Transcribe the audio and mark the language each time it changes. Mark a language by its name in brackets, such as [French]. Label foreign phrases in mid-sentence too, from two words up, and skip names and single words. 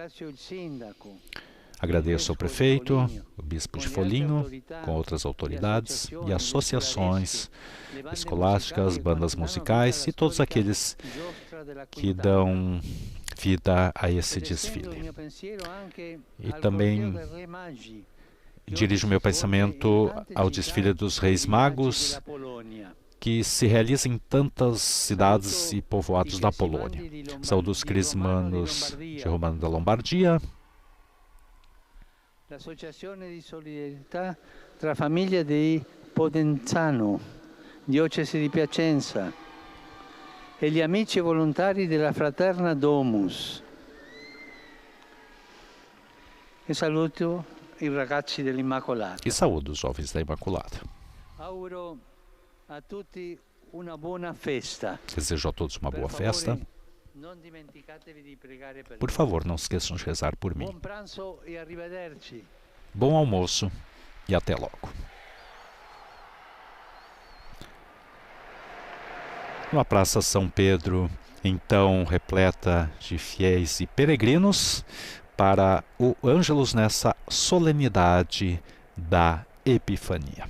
[Portuguese] Agradeço ao prefeito, o bispo de Foligno, com outras autoridades e associações escolásticas, bandas musicais e todos aqueles que dão vida a esse desfile. E também dirijo meu pensamento ao desfile dos Reis Magos, que se realiza em tantas cidades e povoados da Polônia. Saúdo os crismanos de Romano da Lombardia, [Italian] l'Associazione di Solidarietà tra Famiglie di Podenzano, Diocesi di Piacenza, e gli amici volontari della Fraterna Domus. E saluto i ragazzi dell'Immacolata. [Portuguese] E saúdo os jovens da Imaculada. [Italian] Auguro a tutti una buona festa. [Portuguese] Desejo a todos uma boa festa. Por favor, não se esqueçam de rezar por mim. Bom almoço e até logo. Uma Praça São Pedro, então repleta de fiéis e peregrinos, para o Ângelus nessa solenidade da Epifania.